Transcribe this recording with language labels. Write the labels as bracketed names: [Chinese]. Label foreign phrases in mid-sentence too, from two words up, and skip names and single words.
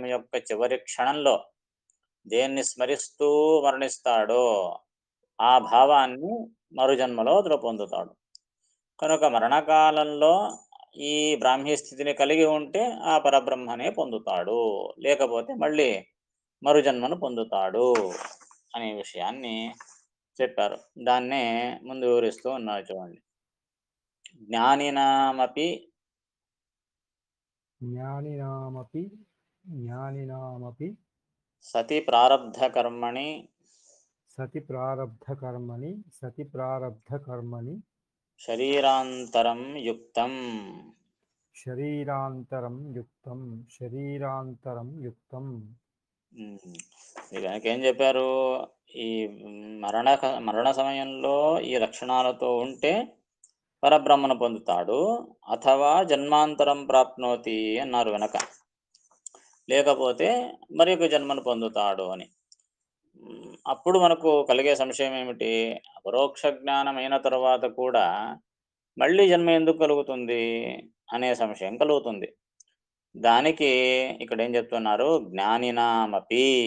[Telugu] యొక్క చివరి క్షణంలో దేన్ని స్మరిస్తూ మరణిస్తాడో ఆ భావాన్ని మరుజన్మలో అతడు పొందుతాడు కనుక మరణకాలంలో ఈ బ్రాహ్మీ స్థితిని కలిగి ఉంటే ఆ పరబ్రహ్మనే పొందుతాడు లేకపోతే మళ్ళీ మరుజన్మను పొందుతాడు అనే విషయాన్ని చెప్పారు దాన్నే ముందు వివరిస్తూ ఉన్నారు చూడండి జ్ఞానినామపి [Sanskrit] ज्ञानिनामपि సతి ప్రారబ్ధ కర్మణి सति प्रारब्धकर्मणि శరీరాంతరం యుక్తం शरीरान्तरं युक्तं [Telugu] కనుక ఏం చెప్పారు ఈ మరణ సమయంలో ఈ లక్షణాలతో ఉంటే పరబ్రహ్మను పొందుతాడు [Sanskrit] అథవా జన్మాంతరం ప్రాప్నోతి [Telugu] అన్నారు వెనక లేకపోతే మరి ఒక జన్మను పొందుతాడు అని అప్పుడు మనకు కలిగే సంశయం ఏమిటి అపరోక్ష జ్ఞానం అయిన తర్వాత కూడా మళ్ళీ జన్మ ఎందుకు కలుగుతుంది అనే సంశయం కలుగుతుంది దానికి ఇక్కడ ఏం చెప్తున్నారు, జ్ఞానినామపి,